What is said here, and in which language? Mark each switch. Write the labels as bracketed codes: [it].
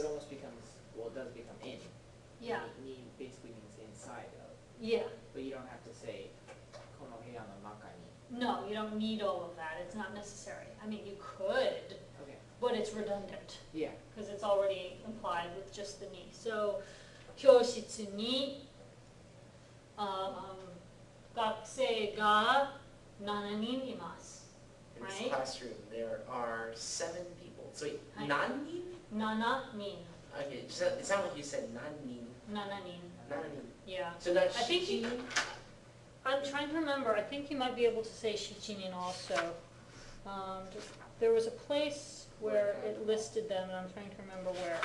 [en] it almost becomes well, it does become in. Yeah, Ni basically means inside of, yeah. but you don't have to say [ja] kono heya no naka ni. [en] No, you don't need all of that. It's not necessary. I mean, you could, Okay. but it's redundant Yeah. because it's already implied with just the ni. [ja] So, 教室に、学生が7人います。 [en] In this Right. classroom, there are 7 people. So wait, Hi. nanin? [ja] 7人。 [en] Okay, it sounded like you said nanin. [ja] 7人。 [en] Nanin. Yeah. So not I think you- shichinin? I'm trying to remember. I think you might be able to say shichinin also. There was a place where it listed them, and I'm trying to remember where.